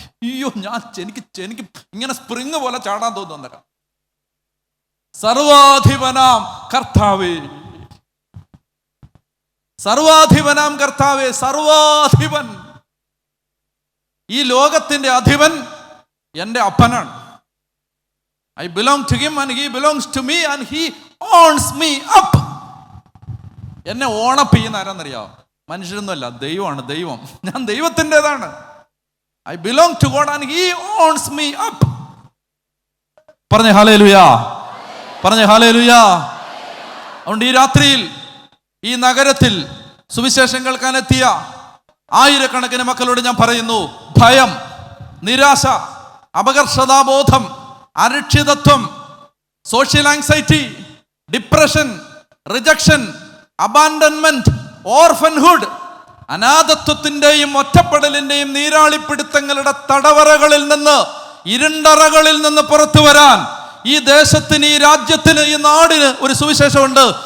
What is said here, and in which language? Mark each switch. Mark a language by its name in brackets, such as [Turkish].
[Malayalam] അയ്യോ, എനിക്ക് ഇങ്ങനെ സ്പ്രിങ് പോലെ ചാടാൻ തോന്നുന്നേരം. സർവാധിപനാം കർത്താവേ, സർവാധിപനാം കർത്താവേ. സർവാധിപൻ, ഈ ലോകത്തിന്റെ അധിപൻ എൻ്റെ അപ്പനാണ്. [English] I belong to him and he belongs to me and he owns me up. [Malayalam] എന്നെ ഓണപ്പ് ചെയ്യുന്ന ആരാന്നറിയാമോ? മനുഷ്യരൊന്നുമല്ല, ദൈവമാണ്. ദൈവം, ഞാൻ ദൈവത്തിൻ്റെതാണ്. [English] I belong to God and he owns me up. [Malayalam] പറഞ്ഞേ ഹല്ലേലൂയ, പറഞ്ഞേ ഹല്ലേലൂയ. അതുകൊണ്ട് ഈ രാത്രിയിൽ ഈ നഗരത്തിൽ സുവിശേഷം കേൾക്കാനെത്തിയ ആയിരക്കണക്കിന് മക്കളോട് ഞാൻ പറയുന്നു, ഭയം, നിരാശ, അപകർഷതാബോധം, അരക്ഷിതത്വം, social anxiety, depression, rejection, abandonment, ഓർഫൻഹുഡ്, അനാഥത്വത്തിന്റെയും ഒറ്റപ്പെടലിന്റെയും നീരാളിപ്പിടുത്തങ്ങളുടെ തടവറകളിൽ നിന്ന്, ഇരുണ്ടറകളിൽ നിന്ന് പുറത്തു വരാൻ ഈ ദേശത്തിന്, ഈ രാജ്യത്തിന്, ഈ നാടിന് ഒരു സുവിശേഷമുണ്ട്.